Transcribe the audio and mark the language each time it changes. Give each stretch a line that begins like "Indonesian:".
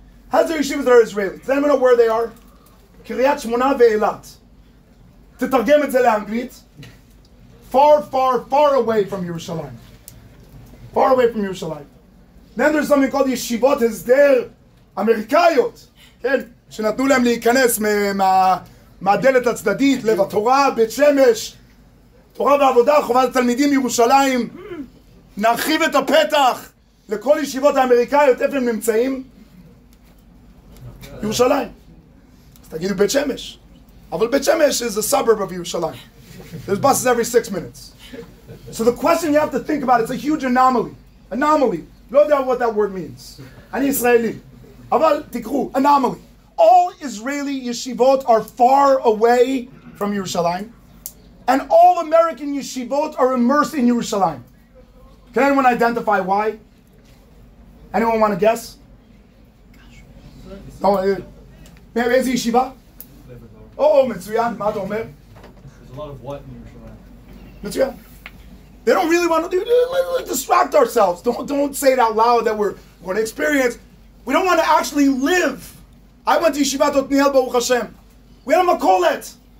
English: Hazar yeshivas that are Israeli. Does anyone know where they are?
Hebrew: קריית שמונה ואילת. תתרגם את זה לאנגלית.
English: Far, far, far away from Yerushalayim. Far away from Yerushalayim. Then there's something called
Hebrew: ישיבות הסדר אמריקאיות. כן? שנתנו להם להיכנס מהדלת הצדדית, לב התורה, בית שמש, תורה ועבודה, חובת התלמידים ירושלים. נרחיב את הפתח לכל ישיבות האמריקאיות, איפה הם נמצאים? ירושלים. אז תגידו בית שמש.
English: אבל בית שמש is a suburb of ירושלים. There's buses every 6 minutes. So the question you have to think about, it's a huge anomaly. Anomaly.
Hebrew: לא יודע
English: what that word means.
Hebrew: אני ישראלי. אבל תקראו, anomaly.
English: All Israeli yeshivot are far away from Yerushalayim. And all American yeshivot are immersed in Yerushalayim. Can anyone identify why? Anyone want to guess?
Hebrew: No, מאיזה ישיבה? מצוין, מה אתה אומר?
English: There's a lot of what in Yerushalayim?
Hebrew: מצוין.
English: They don't really want to let's distract ourselves. Don't say it out loud that we're going to experience. We don't want to actually live. I went to Yeshivat Otniel, Baruch Hashem. We had a makolet.